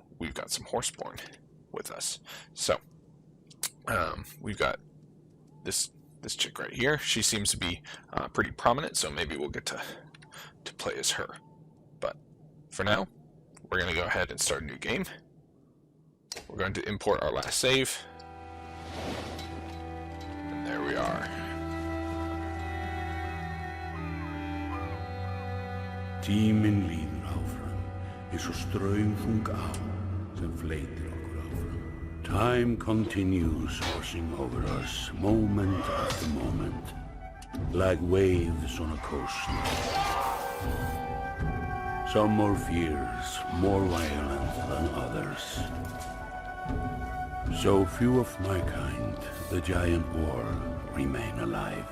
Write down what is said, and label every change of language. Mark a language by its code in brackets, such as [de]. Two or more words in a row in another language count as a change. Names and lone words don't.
[en] We've got some Horseborn with us. So we've got this chick right here. She seems to be pretty prominent, so maybe we'll get to play as her. But for now, we're going to go ahead and start a new game. We're going to import our last save. And there we are. [is] Tíminn líður áfram, eins og straumþung á sem fleytir okkur áfram. [en] Time continues washing over us, moment after moment, like waves on a coast. Some more fierce, more violent than others. So few of my kind, the giant world, remain alive.